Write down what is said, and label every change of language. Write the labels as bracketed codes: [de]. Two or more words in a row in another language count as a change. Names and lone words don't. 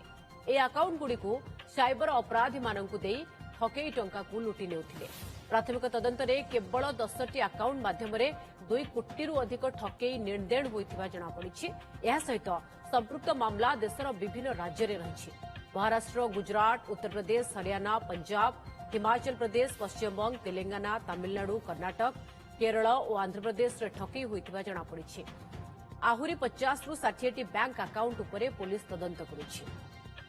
[or] ଏ ଆକାଉଣ୍ଟ ଗୁଡ଼ିକୁ ସାଇବର ଅପରାଧୀ ମାନଙ୍କୁ ଦେଇ ଠକେଇ ଟଙ୍କା କୁ ଲୁଟି ନେଉଥିଲେ। ପ୍ରାଥମିକ ତଦନ୍ତରେ କେବଳ 10ଟି ଆକାଉଣ୍ଟ ମାଧ୍ୟମରେ 2 କୋଟି ଅଧିକ ଠକେଇ ନିର୍ଦ୍ଧାରଣ ହୋଇଥିବା ଜଣା ପଡ଼ିଛି। ଏହା ସହିତ ସମ୍ପୃକ୍ତ ମାମଲା ଦେଶର ବିଭିନ୍ନ ରାଜ୍ୟ ରେ ରହିଛି। ମହାରାଷ୍ଟ୍ର, ଗୁଜରାଟ, ଉତ୍ତର ପ୍ରଦେଶ, ହରିୟାଣା, ପଞ୍ଜାବ, ହିମାଚଳ ପ୍ରଦେଶ, ପଶ୍ଚିମବଙ୍ଗ, ତେଲଙ୍ଗାନା, ତାମିଲନାଡୁ, କର୍ଣ୍ଣାଟକ, କେରଳ ଓ ଆନ୍ଧ୍ର ପ୍ରଦେଶ ରେ ଠକେଇ ହୋଇଥିବା ଜଣା ପଡ଼ିଛି। ଆହୁରି 50 ରୁ 60ଟି ବ୍ୟାଙ୍କ ଆକାଉଣ୍ଟ ଉପରେ ପୋଲିସ ତଦନ୍ତ କରୁଛି।